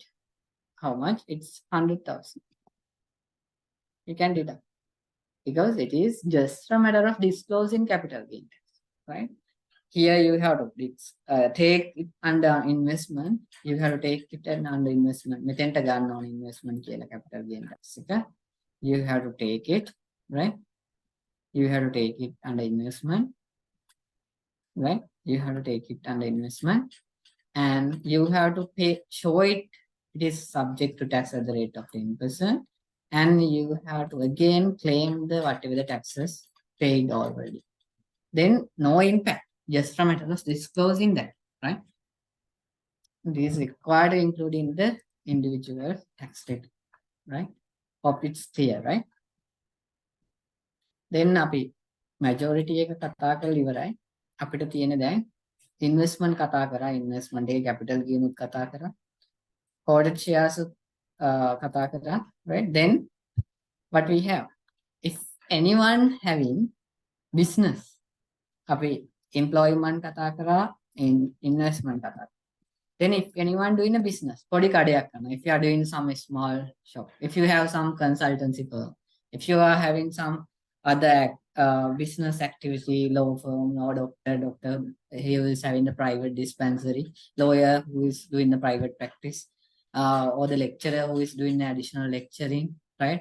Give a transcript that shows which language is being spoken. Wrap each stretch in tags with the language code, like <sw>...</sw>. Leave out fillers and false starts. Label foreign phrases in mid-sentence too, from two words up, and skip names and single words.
<en>How much? It's 100,000. You can deduct because it is just a matter of disclosing capital gain tax, right? Here you have to take it under investment. You have to take it under investment.</en> <si>මෙතෙන්ට ගන්න ඕන investment කියලා</si> <en>capital gain tax</en> <si>එක.</si> <en>You have to take it, right? You have to take it under investment, right? You have to take it under investment, and you have to show it. It is subject to tax at the rate of 10%, and you have to again claim the whatever the taxes paid already. Then no impact. Just from it was disclosing that, right? It is required to include in the individual tax rate, right? Hope it's clear, right? Then</en> <si>අපි majority එක කතා කරලා ඉවරයි. අපිට තියෙන දැන් investment කතා කරා, investment එකේ</si> <en>capital gain</en> <si>උත් කතා කරා,</si> <en>hoarded shares</en> <si>කතා කරා,</si> <en>right? Then what we have, if anyone having business,</en> <si>අපි employment කතා කරා, investment කතා කරා.</si> <en>Then if anyone doing a business, if you are doing some small shop, if you have some consultancy firm, if you are having some other business activity, law firm or doctor, he is having the private dispensary, lawyer who is doing the private practice, or the lecturer who is doing the additional lecturing, right?</en>